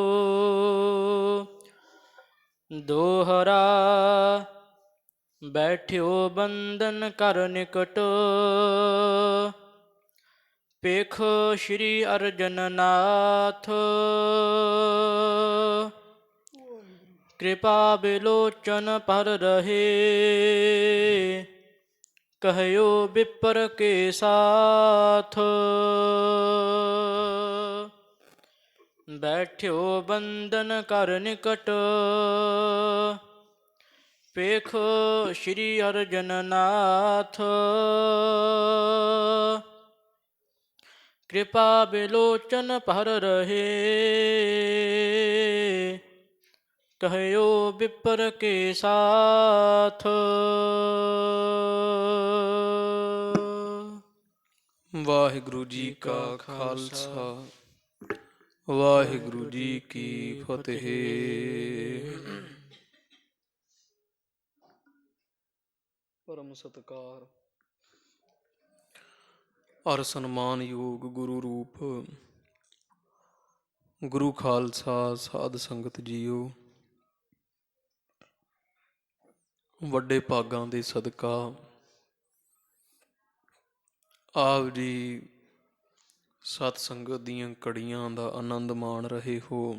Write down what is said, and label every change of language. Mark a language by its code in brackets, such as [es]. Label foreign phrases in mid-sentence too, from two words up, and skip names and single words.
[bra] ਦੋਹਰਾ ਬੈਠਿਓ ਬੰਦਨ ਕਰ ਨਿਕਟ ਪੇਖੋ ਸ਼੍ਰੀ ਅਰਜਨ ਨਾਥ कृपा बिलोचन पर रहे, कहयो विप्र के साथ। बैठ्यो बंदन कर निकट, पेखो श्री अर्जन नाथ। कृपा बिलोचन पर रहे, कहयो विप्र के साथ। [pa] ਵਾਹਿਗੁਰੂ ਜੀ ਕਾ ਖਾਲਸਾ ਵਾਹਿਗੁਰੂ ਜੀ ਕੀ ਫਤਿਹ। ਪਰਮ ਸਤਿਕਾਰ ਔਰ ਸਨਮਾਨਯੋਗ ਗੁਰੂ ਰੂਪ ਗੁਰੂ ਖਾਲਸਾ ਸਾਧ ਸੰਗਤ ਜੀਓ, ਵੱਡੇ ਭਾਗਾਂ ਦੇ ਸਦਕਾ ਆਪ ਜੀ ਸਤ ਸੰਗਤ ਦੀਆਂ ਘੜੀਆਂ ਦਾ ਆਨੰਦ ਮਾਣ ਰਹੇ ਹੋ।